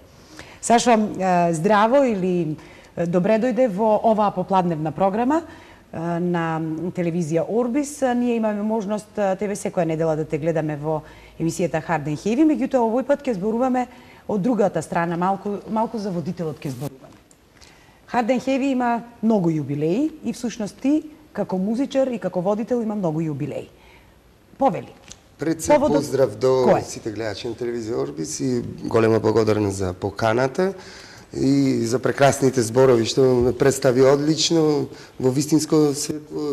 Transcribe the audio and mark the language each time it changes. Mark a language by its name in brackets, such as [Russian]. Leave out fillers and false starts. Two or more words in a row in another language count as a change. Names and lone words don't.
[Macedonian] Сашо, здраво или добре дојде во оваа попладневна програма на телевизија Орбис. Ние имаме можност тебе секоја недела да те гледаме во емисијата Hard and Heavy, меѓутоа овој пат ќе зборуваме од другата страна, малку за водителот ќе зборуваме. Hard and Heavy има многу јубилеи и всушност ти како музичар и како водител има многу јубилеи. Повели. Пред се поздрав до сите гледачи на телевизија Орбис и голема благодарност за поканата и за прекрасните зборови што ме представи одлично во вистинско светло.